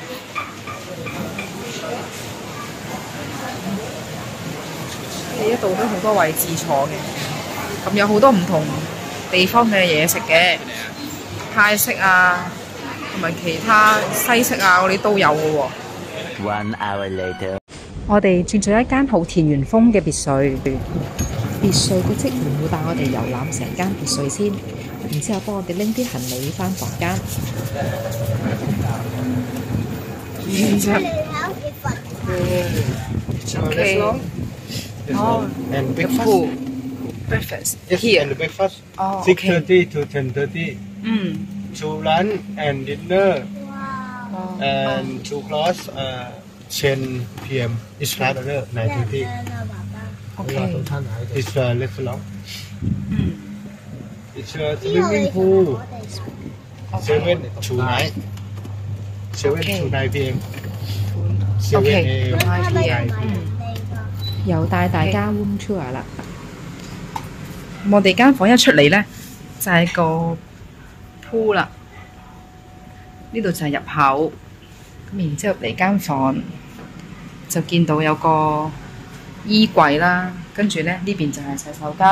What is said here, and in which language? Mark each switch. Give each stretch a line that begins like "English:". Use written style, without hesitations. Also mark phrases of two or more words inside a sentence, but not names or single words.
Cantonese: 呢一度都好多位置坐嘅，咁有好多唔同地方嘅嘢食嘅，泰式啊，同埋其他西式啊嗰啲都有嘅喎。
English: 1 hour later.
Cantonese: 我哋轉咗一間好田園風嘅別墅，別墅嘅職員會帶我哋遊覽成間別墅先，然之後幫我哋拎啲行李返房間。Okay.
English: Oh, and the breakfast. pool. Breakfast Yes, here. and breakfast. Oh, 6:30 to 10:30. Mm. To lunch and dinner Oh. and to close 10 p.m. It's not another 9:30. Okay. It's a restaurant. It's a swimming pool. 7 to 9. 7 to 9 p.m. 7 Okay. a.m. to 9 p.m.
Cantonese: 又帶大家
English: room tour
Cantonese: 啦。我哋間房一出嚟呢，就係個 pool 啦。呢度就係入口。咁然之後嚟間房就見到有個衣櫃啦，跟住呢邊就係洗手間。